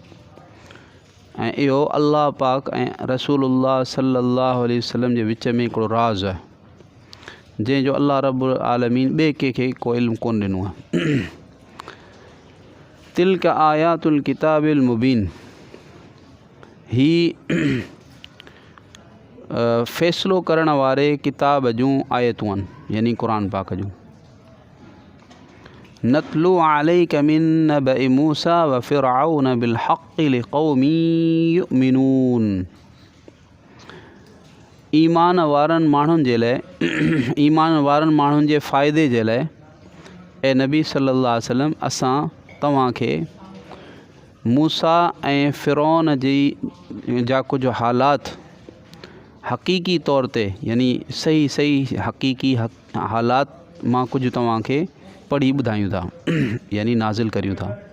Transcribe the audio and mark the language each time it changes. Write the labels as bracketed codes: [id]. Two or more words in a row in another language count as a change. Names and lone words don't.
[sd] ऐं इहो अल्लाह पाक ऐं [ar] رسول الله صلى الله عليه وسلم [sd] जे विच में हिकिड़ो राज़ आहे जंहिंजो अल्लाह [ar] رب العالمين [sd] ॿिए कंहिंखे को इल्मु कोन ॾिनो आहे। [ar] تلك آيات الكتاب المبين. [sd] ही फ़ैसिलो करण वारे किताब जूं आयतूं आहिनि यानी क़ुरान पाक जूं। [ar] نتلو عليك من نبإ موسى وفرعون بالحق لقوم يؤمنون. [sd] ईमान वारनि माण्हुनि जे लाइ ईमान वारनि माण्हुनि जे फ़ाइदे जे लाइ ए नबी [ar] صلى الله عليه وسلم [sd] असां तव्हांखे मूसा ऐं फ़िरौन जा कुझु हालात हक़ीक़ी तौर ते यानी सही हक़ीक़ी हालात मां कुझु तव्हांखे पढ़ी ॿुधायूं था यानी नाज़िल करियूं था।